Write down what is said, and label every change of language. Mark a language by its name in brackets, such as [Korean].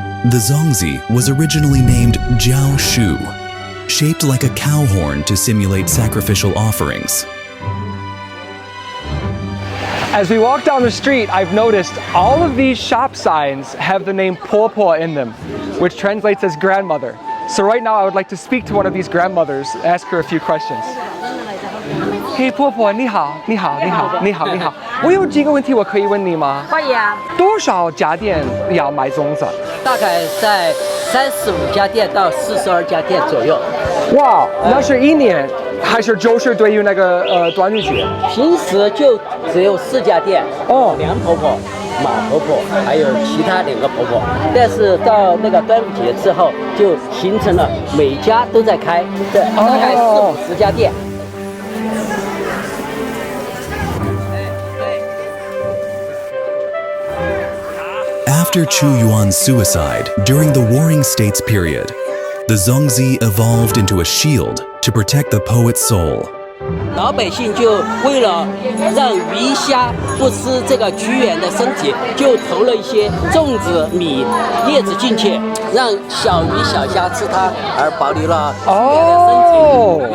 [English] The zongzi was originally named Jiao Shu, shaped like a cow horn to simulate sacrificial offerings. As we walk down the street, I've noticed all of these shop signs have the name Po Po in them, which translates as grandmother. So right now I would like to speak to one of these grandmothers, ask her a few questions. [Chinese] Hey, 婆婆，你好，你好，你好，你好，你好。我有几个问题我可以问你吗？可以啊，多少家店要买粽子？大概在35家店到42家店左右。哇，那是一年，还是就是对于那个端午节？平时就只有4家店，哦梁婆婆、马婆婆，还有其他2个婆婆。但是到那个端午节之后，就形成了每家都在开，对，大概40-50家店。 [English] After Chu Yuan's suicide during the Warring States period, the zongzi evolved into a shield to protect the poet's soul. [Chinese] 老百姓就为了让鱼虾不吃这个屈原的身体，就投了一些粽子、米、叶子进去，让小鱼小虾吃它，而保留了屈原的身体。